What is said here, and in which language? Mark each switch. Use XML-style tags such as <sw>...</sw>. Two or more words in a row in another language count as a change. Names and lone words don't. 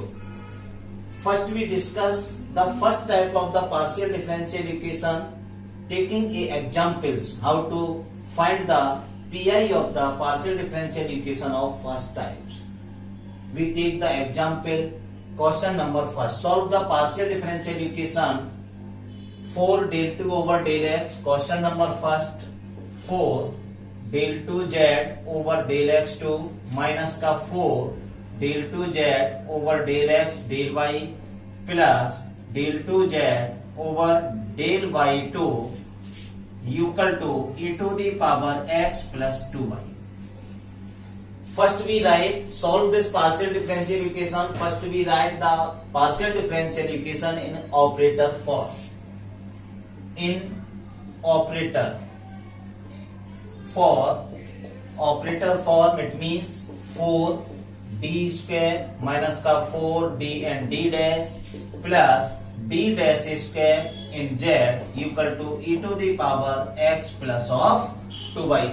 <en>First we discuss the first type of the partial differential equation, taking a examples how to find the PI of the partial differential equation of first types. We take the example question number first. Solve the partial differential equation 4 del 2 over del x. Question number first 4 del 2z over del x2 minus का 4 del 2z over del x del y plus del 2z over del y2 equal to e to the power x plus 2y. First we write, solve this partial differential equation. First we write the partial differential equation in operator form. In operator form it means 4 d square minus का 4 d and d dash plus d dash square in z equal to e to the power x plus of 2y.</en>